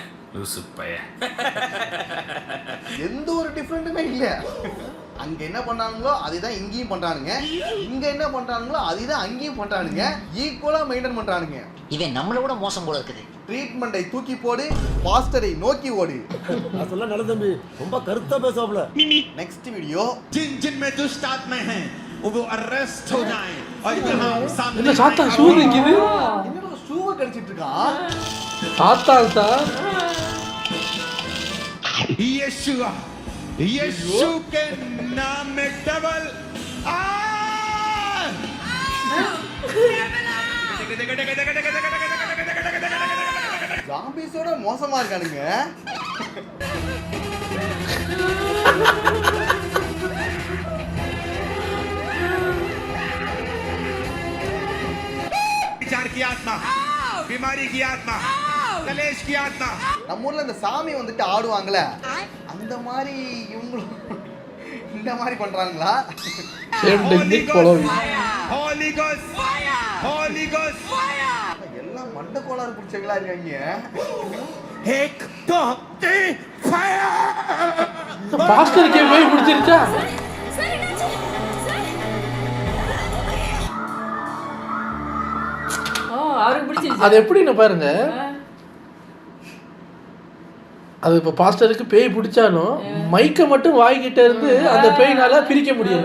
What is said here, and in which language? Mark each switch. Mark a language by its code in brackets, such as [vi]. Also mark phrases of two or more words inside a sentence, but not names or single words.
[ta] எந்த ஒரு டிஃபரெண்ட்டுமே இல்ல. அங்க என்ன பண்றாங்களோ அதுதான் இங்கேயும் பண்றானுங்க, இங்க என்ன பண்றாங்களோ அதுதான் அங்கேயும் பண்றானுங்க. ஈக்குவலா மெயின்டைன் பண்றானுங்க. இவன் நம்மள விட மோசம் போல இருக்குது. ட்ரீட்மெண்டை தூக்கி போடு, பாஸ்டரை நோக்கி ஓடு. நான் சொல்ல நல்ல தம்பி ரொம்ப கருத்தா பேசாப்ல. [en] next video [hi] जिन में दुष्ट आत्माएं हैं वो अरेस्ट हो जाएं और यहाँ सामने [ta] என்ன சாத்தா ஷூ நிக்குது. என்னடா ஷூவை கடிச்சிட்டு இருக்கான். சாத்தா சார். [hi] यीशु के नाम में डबल [ta] ஜாம்பிஸோட மோசமா இருக்கானுங்க. [hi] विचार की आत्मा, बीमारी की आत्मा, कलेश की आत्मा. [ta] நம்ம ஊர்ல இந்த சாமி வந்துட்டு ஆடுவாங்கல, அந்த மாதிரி இவங்களும் இந்த மாதிரி பண்றாங்களா? [en] Holy Ghost, Holy Ghost. [ta] எல்லாம் மண்ட கோளாறு பிடிச்சவங்களா இருக்காங்க. [hi] एक दो तीन फायर. [ta] பாஸ்டருக்கு போய் பிடிச்சிருச்சா? அவருக்கு பிடிச்சிருச்சு. அது எப்படின்னு பாருங்க. அது இப்போ பாஸ்டருக்கு பேய் பிடிச்சாலும் மைக்கை மட்டும் வாய்கிட்ட இருந்து அந்த பேய்னால பிரிக்க முடியல.